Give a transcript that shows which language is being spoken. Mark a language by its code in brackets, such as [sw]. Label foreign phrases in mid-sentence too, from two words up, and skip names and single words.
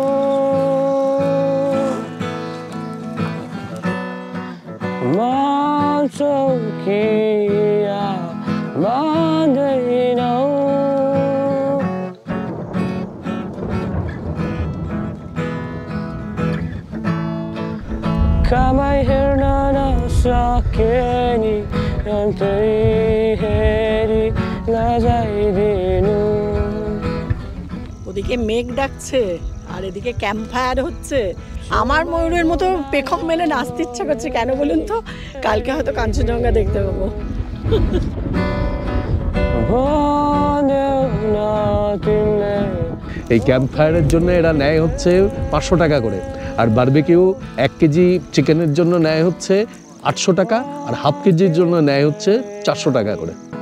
[ne] मान्छौ कि मान्दैनौ कामै हेर्न नसके नि अन्तै हेरी नजाइदिनु [bn] ওদিকে মেঘ ডাকছে আর এদিকে [en] camp fire [bn] হচ্ছে। আমার ময়ূরের মতো পেখম মেলে নাচতে ইচ্ছা করছে, কেন বলুন তো? কালকে হয়তো কাঞ্চনজঙ্ঘা দেখতে পাবো। এই [en] camp fireer [bn] জন্য এরা নেয় হচ্ছে 500 টাকা করে, আর বারবিকিউ 1 কেজি চিকেনের জন্য নেয় হচ্ছে 800 টাকা, আর হাফ কেজির জন্য নেয় হচ্ছে 400 টাকা করে।